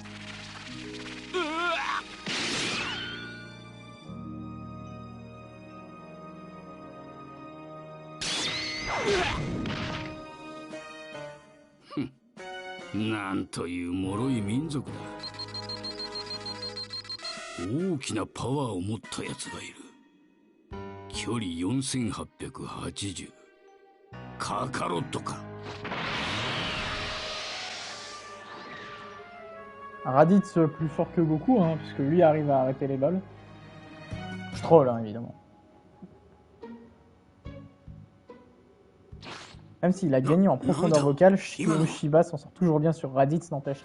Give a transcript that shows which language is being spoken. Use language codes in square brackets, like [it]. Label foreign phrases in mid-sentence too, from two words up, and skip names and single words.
[ja] うわなんという脆い民族だ。大きなパワーを持ったやつがいる。距離4880。カカロットか。 [fr] Raditz plus fort que Goku, hein, puisque lui arrive à arrêter les balles. Je troll, hein, évidemment. Même s'il a gagné en profondeur vocale, Shigeru Shiba s'en sort toujours bien sur Raditz, n'empêche.